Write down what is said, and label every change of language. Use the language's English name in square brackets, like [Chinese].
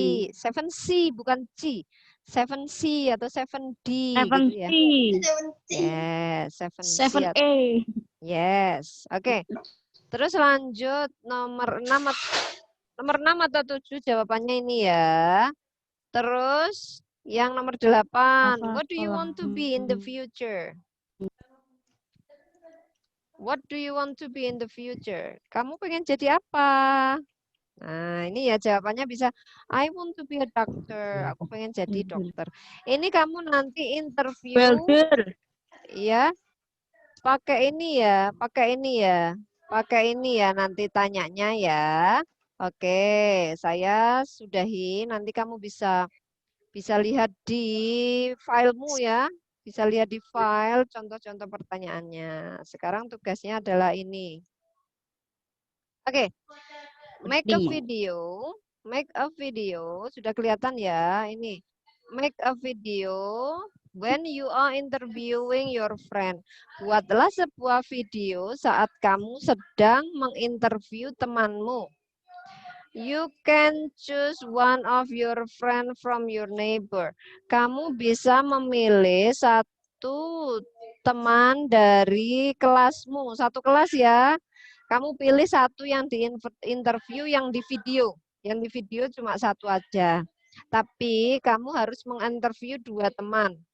[Indonesian] 7C bukan C. 7C atau 7D gitu ya. [English] Yes, 7C. 7A. Yes. Oke. [Indonesian] Terus lanjut nomor 6 atau 7 jawabannya ini ya. Terus yang nomor 8. [English] What do you want to be in the future? What do you want to be in the future? [Indonesian] Kamu pengen jadi apa? Nah, ini ya jawabannya bisa [English] I want to be a doctor. [Indonesian] Aku pengen jadi dokter. Ini kamu nanti interview. Ya. Pakai ini ya, pakai ini ya. Pakai ini ya nanti tanyanya ya. Oke, saya sudahi. Nanti kamu bisa lihat di filemu ya. Bisa lihat di file contoh-contoh pertanyaannya. Sekarang tugasnya adalah ini. [English] Oke. Make a video. Make a video. [Indonesian] Sudah kelihatan ya ini. [English] Make a video when you are interviewing your friend. [Indonesian] Buatlah sebuah video saat kamu sedang menginterview temanmu. [English] You can choose one of your friend from your neighbor. [Indonesian] Kamu bisa memilih satu teman dari kelasmu, satu kelas ya. Kamu pilih satu yang di interview, yang di video. Yang di video cuma satu aja. Tapi kamu harus menginterview 2 teman.